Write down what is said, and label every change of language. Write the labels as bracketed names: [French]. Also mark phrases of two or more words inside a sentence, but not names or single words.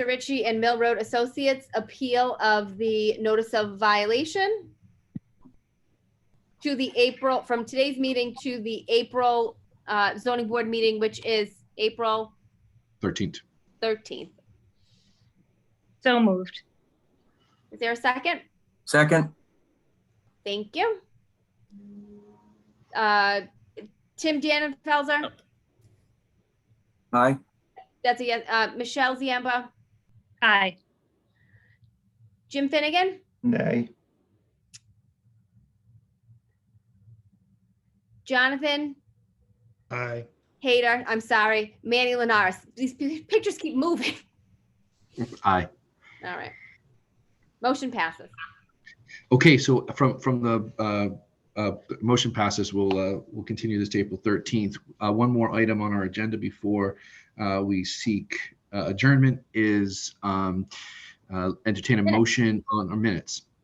[English] Ricci and Mill Road Associates appeal of the notice of violation to the April, from today's meeting to the April zoning board meeting, which is April 13th. 13th. So moved. Is there a second? Second. Thank you. Tim Dannenfelser? Aye. That's a yes. Michelle Ziemba? Aye. Jim Finnegan? Nay. Jonathan? Aye. Hader? I'm sorry. Manny Linares. These pictures keep moving. Aye. All right. Motion passes. Okay, so from the Motion passes. We'll continue this to April 13th. One more item on our agenda before we seek adjournment is entertain a motion on our minutes.